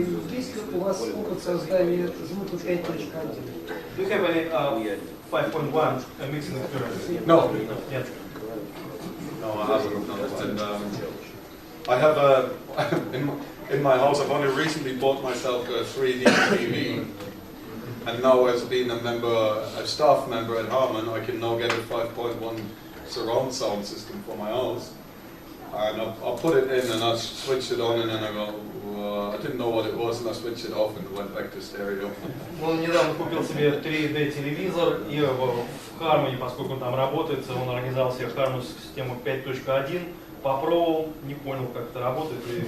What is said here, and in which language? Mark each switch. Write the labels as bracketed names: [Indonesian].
[Russian] Есть ли у вас опыт создания звука 5.1? [English] Do you have any 5.1 mixing experience? No. [Russian] Нет. [English] No, I haven't. No. I have in my house. I've only recently bought myself a 3D TV, and now as being a staff member at Harman, I can now get a 5.1 surround sound system for my house. And I'll put it in and I switch it on, and then I go, I didn't know what it was, and I switched it off and went back to stereo. [Russian] Он недавно купил себе 3D телевизор, и в Harman, поскольку он там работает, он организовал себе Harman систему 5.1. Попробовал, не понял, как это работает.